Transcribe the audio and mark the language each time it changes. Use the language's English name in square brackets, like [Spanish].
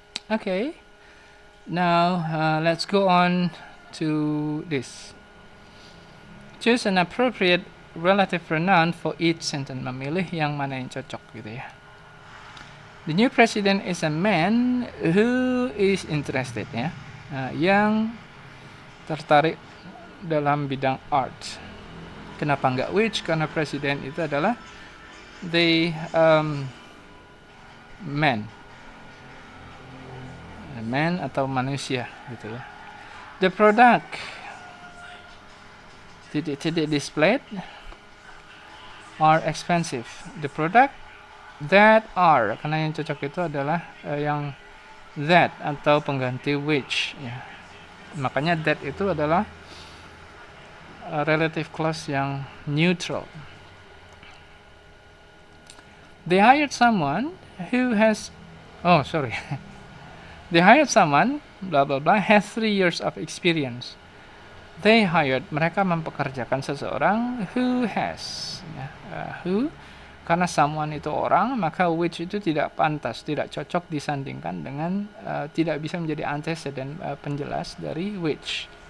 [English] Okay, now let's go on to this. Choose an appropriate relative pronoun for each sentence. [Indonesian] Memilih yang mana yang cocok gitu ya. [English] The new president is a man who is interested [Indonesian] ya, yang tertarik dalam bidang [English] art. [Indonesian] Kenapa nggak [English] which? [Indonesian] Karena presiden itu adalah the man atau manusia gitu ya. [English] The product titik displayed are expensive. The product that are, [Indonesian] karena yang cocok itu adalah yang that atau pengganti which ya. Makanya that itu adalah relative clause yang neutral. [English] They hired someone who has They hired someone blah blah blah has 3 years of experience. They hired, [Indonesian] mereka mempekerjakan seseorang who has who, karena someone itu orang, maka which itu tidak pantas, tidak cocok disandingkan dengan tidak bisa menjadi antecedent penjelas dari which.